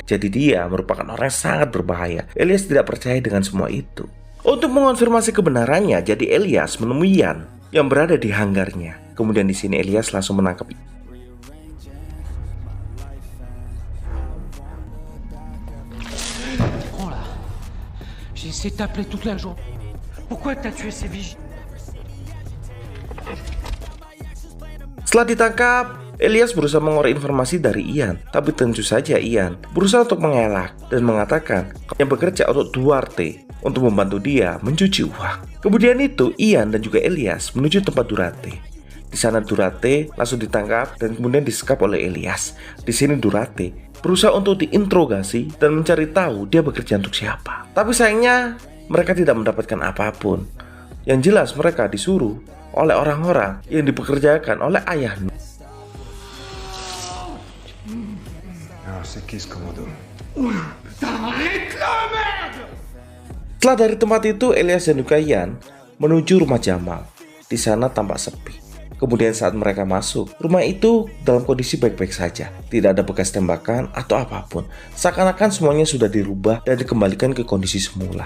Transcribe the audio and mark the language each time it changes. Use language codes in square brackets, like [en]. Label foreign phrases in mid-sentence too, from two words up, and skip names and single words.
[id] Jadi dia merupakan orang yang sangat berbahaya. Elias tidak percaya dengan semua itu. Untuk mengonfirmasi kebenarannya, jadi Elias menemui Yan yang berada di hanggarnya. Kemudian di sini Elias langsung menangkap. [fr] C'est t'appeler toute la journée. Pourquoi t'as tué ces vigiles? [id] Setelah ditangkap, Elias berusaha mengorek informasi dari Ian, tapi tentu saja Ian berusaha untuk mengelak dan mengatakan yang bekerja untuk Duarte untuk membantu dia mencuci uang. Kemudian itu Ian dan juga Elias menuju tempat Duarte. Di sana Duarte langsung ditangkap dan kemudian disekap oleh Elias. Di sini Duarte berusaha untuk diinterogasi dan mencari tahu dia bekerja untuk siapa. Tapi sayangnya mereka tidak mendapatkan apapun. Yang jelas mereka disuruh oleh orang-orang yang dipekerjakan oleh ayah Nur. [fr] Alors, c'est qui ce commando? [id] Setelah dari tempat itu, Elias dan juga Ian menuju rumah Jamal. Di sana tampak sepi. Kemudian saat mereka masuk, rumah itu dalam kondisi baik-baik saja. Tidak ada bekas tembakan atau apapun. Seakan-akan semuanya sudah dirubah dan dikembalikan ke kondisi semula.